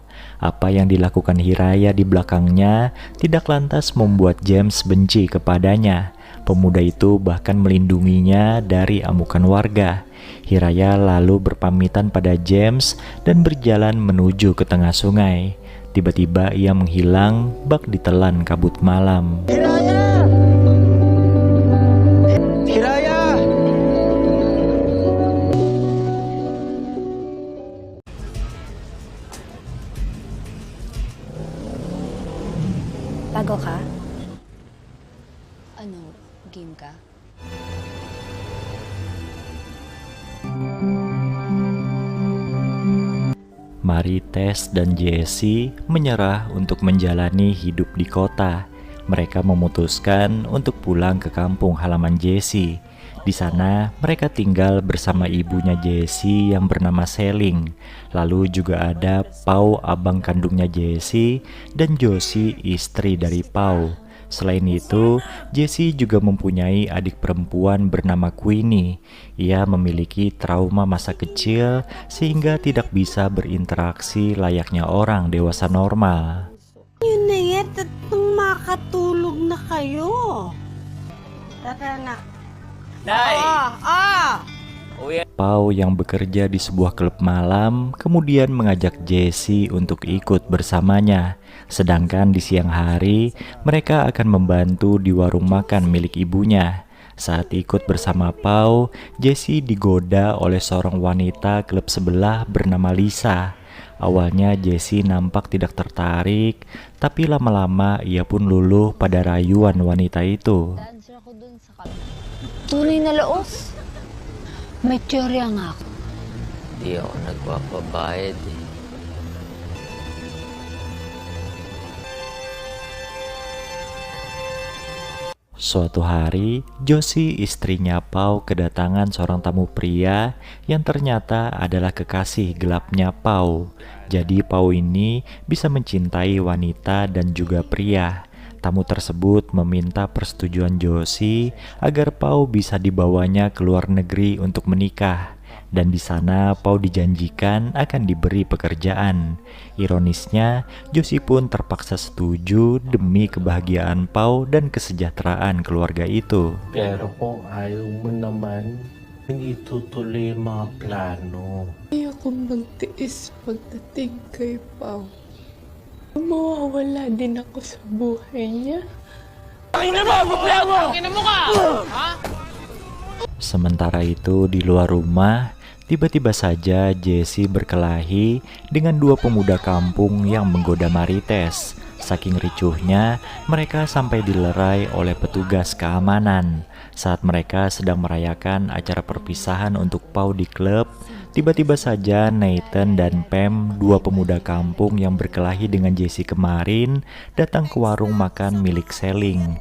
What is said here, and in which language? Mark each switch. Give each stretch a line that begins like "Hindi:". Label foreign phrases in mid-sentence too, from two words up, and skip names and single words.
Indonesian: Apa yang dilakukan Hiraya di belakangnya tidak lantas membuat James benci kepadanya. Pemuda itu bahkan melindunginya dari amukan warga. Hiraya lalu berpamitan pada James dan berjalan menuju ke tengah sungai. Tiba-tiba ia menghilang bak ditelan kabut malam.
Filipino: Hiraya! Hiraya! Bago ka? Ano, game ka?
Indonesian: Marites dan Jessie menyerah untuk menjalani hidup di kota. Mereka memutuskan untuk pulang ke kampung halaman Jessie. Di sana mereka tinggal bersama ibunya Jessie yang bernama Seling. Lalu juga ada Pau, abang kandungnya Jessie, dan Josie, istri dari Pau. Selain itu, Jessie juga mempunyai adik perempuan bernama Queenie. Ia memiliki trauma masa kecil sehingga tidak bisa berinteraksi layaknya orang dewasa normal.
Filipino: Yun na yan, tatlong makatulog na kayo. Tara na. Nay!
Indonesian: Pau yang bekerja di sebuah klub malam kemudian mengajak Jessie untuk ikut bersamanya. Sedangkan di siang hari mereka akan membantu di warung makan milik ibunya. Saat ikut bersama Pau, Jessie digoda oleh seorang wanita klub sebelah bernama Lisa. Awalnya Jessie nampak tidak tertarik, tapi lama-lama ia pun luluh pada rayuan wanita itu.
Filipino: Tunay na laos. May teorya nga ako. Di ako nagpapabayad eh.
Indonesian: Suatu hari, Josie istrinya Pau kedatangan seorang tamu pria yang ternyata adalah kekasih gelapnya Pau. Jadi Pau ini bisa mencintai wanita dan juga pria. Tamu tersebut meminta persetujuan Josie agar Pau bisa dibawanya ke luar negeri untuk menikah. Dan di sana Pau dijanjikan akan diberi pekerjaan. Ironisnya, Josie pun terpaksa setuju demi kebahagiaan Pau dan kesejahteraan keluarga itu.
Filipino: Pero kung ayaw mo naman, hindi itutuloy yung mga plano. Ayoko magtiis pagdating kay Pao. Mawawala din ako sa buhay niya. Pakinggan mo! Problema mo! Pakinggan mo ka! Ha?
Indonesian: Sementara itu di luar rumah, tiba-tiba saja Jesse berkelahi dengan dua pemuda kampung yang menggoda Marites. Saking ricuhnya, mereka sampai dilerai oleh petugas keamanan. Saat mereka sedang merayakan acara perpisahan untuk Pau di klub, tiba-tiba saja Nathan dan Pam, dua pemuda kampung yang berkelahi dengan Jesse kemarin, datang ke warung makan milik Selling.